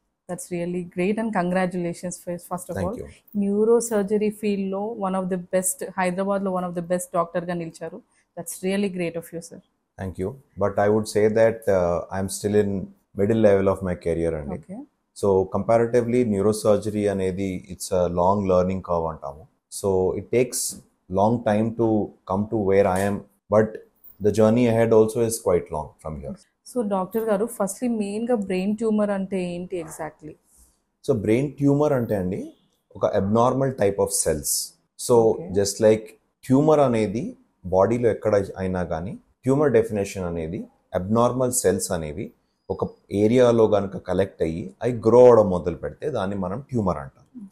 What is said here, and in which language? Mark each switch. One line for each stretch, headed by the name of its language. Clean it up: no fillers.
English: That's really great and congratulations. First of all neuro surgery ఫీల్డ్లో one of the best, హైదరాబాద్లో one of the best డాక్టర్గా
Telugu: నిలిచారు.
English: That's really great of you sir. Thank you. But I would say that I'm still in middle level of my career అండి. So comparatively neuro surgery అనేది it's a long learning curve అంటాము. So it takes long time to come to where I am, but the journey ahead also is quite long from here.
Telugu: So doctor గారు firstly మెయిన్గా brain tumour అంటే ఏంటి exactly? So brain tumour అంటే అండి ఒక abnormal type of cells. So just like tumour అనేది బాడీలో ఎక్కడ అయినా కానీ ట్యూమర్ డెఫినేషన్ అనేది అబ్నార్మల్ సెల్స్ అనేవి ఒక ఏరియాలో కనుక కలెక్ట్ అయ్యి అవి గ్రో అవడం మొదలు పెడితే దాన్ని మనం ట్యూమర్ అంటాం.